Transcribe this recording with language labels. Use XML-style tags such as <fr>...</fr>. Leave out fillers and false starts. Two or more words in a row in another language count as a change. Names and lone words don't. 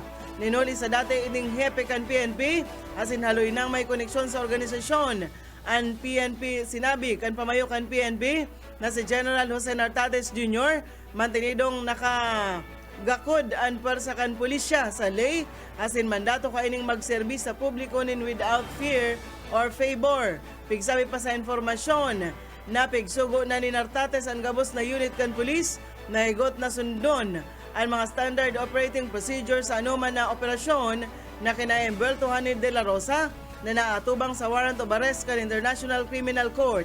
<bik>Ninuli sa dati ining hepe kan PNP, asin haloy nang may koneksyon sa organisasyon. Ang PNP sinabi kan pamayo kan PNP na si General Jose Nartates Jr. mantinidong nakagakod ang persa kan pulisya sa ley asin mandato kaining magserbis sa publiko nin</bik> <en>without fear or favor.</en> <bik>Pigsabi pa sa informasyon na pigsugo na ni Nartates ang gabos na unit kan pulis na higot na sundon ang mga</bik> <en>standard operating procedure</en> <bik>sa anuman na operasyon na kinaimbeltuhan ni De La Rosa na naatubang sa</bik> <en>warrant of arrest</en> <bik>kan International Criminal Court.</bik>